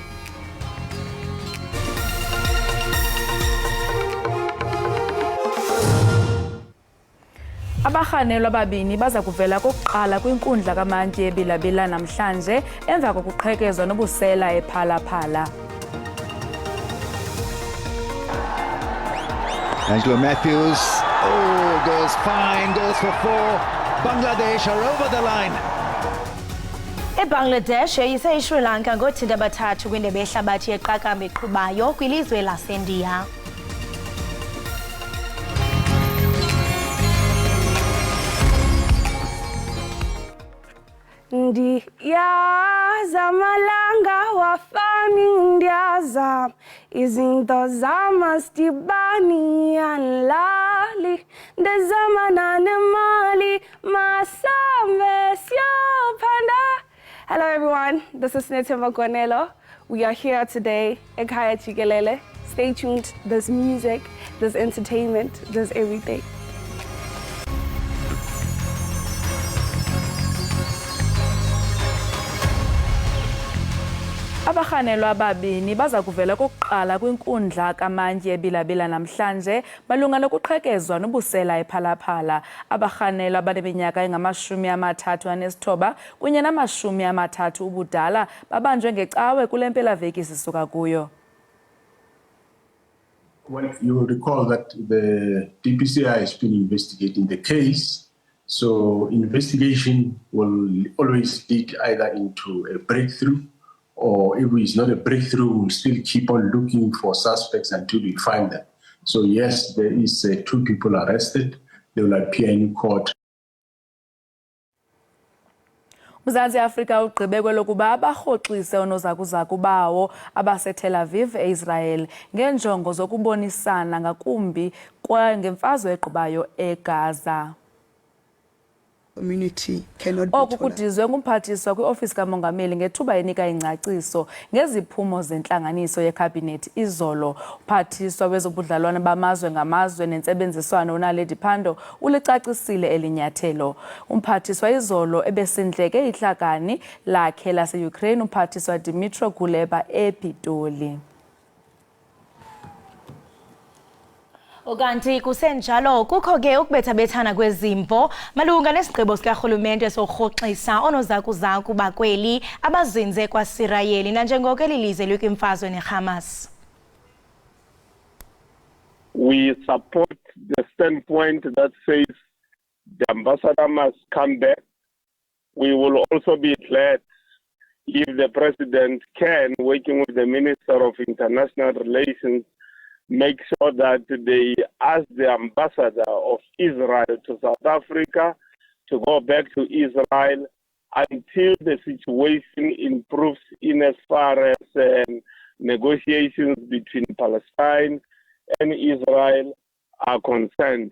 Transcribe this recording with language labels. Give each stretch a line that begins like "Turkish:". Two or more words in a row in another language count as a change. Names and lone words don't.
Xhosa: Abarhanelwa ababini baza kuvela kokuqala kwinkundla kamantyi eBilabila namhlanje emva kokuqhekezwa nobusela ePhala-Phala.
English: Angelo Matthews, goes fine, goes for 4. Bangladesh are over the line.
Xhosa: eBangladesh yise iSri Lanka ngothinta bathathu kwindebe yehlabathi yeqakamba eqhubayo kwilizwe laseNdiya. Ndiyaza malanga wafani ndiyaza izinto zamasdibani anlali ndezamana nemali masambe siyopanda.
English: Hello everyone, this is Netemba Gonelo. We are here today,
Xhosa: Ekhaya Jikelele.
English: Stay tuned, there's music, there's entertainment, there's everything.
Xhosa: Abarhanelwa ababini baza kuvela kokuqala kwinkundla kamantyi eBilabila namhlanje malunga nokuqhekezwa nobusela ePhala-Phala. Abarhanelwa abaneminyaka engama-39 kunye nama-30 ubudala babanjwe ngecawe kule mpelaveki sisuka kuyo.
English: Well, you recall that the DPCI has been investigating the case, so investigation will always lead either into a breakthrough, or if it's not a breakthrough, we'll still keep on looking for suspects until we find them. So yes, there is 2 people arrested. They will appear in court.
Xhosa: Mzantsi Afrika ugqibe kwelokuba abarhoxise oonozakuzaku bawo abaseTel Aviv eIsrael ngeenjongo zokubonisana ngakumbi ngemfazwe egqubayo eGaza.
English: Community cannot be
Xhosa: oku kudizwe ngumphathiswa kwiofisi kamongameli ngethuba enika ingcaciso ngeziphumo zentlanganiso yekhabhinethi izolo. Uphathiswa wezobudlelwane bamazwe ngamazwe nentsebenziswano uNaledi Pandor ulicacisile elinyathelo. Umphathiswa izolo ebesindleke ihlakani lakhe lase-Ukraine umphathiswa Dmytro Kuleba ePitoli. Okanti kusenjalo kukho ke ukubethabethana kwezimvo malunga nesigqibo sikarhulumente sorhoxisa oonozakuzaku bakweli abazinze kwaSirayeli nanjengoko elilizwe likwimfazwe neHamas.
English: We support the standpoint that says the ambassador must come back. We will also be glad if the president can, working with the Minister of International Relations, make sure that they ask the ambassador of Israel to South Africa to go back to Israel until the situation improves in as far as negotiations between Palestine and Israel are concerned.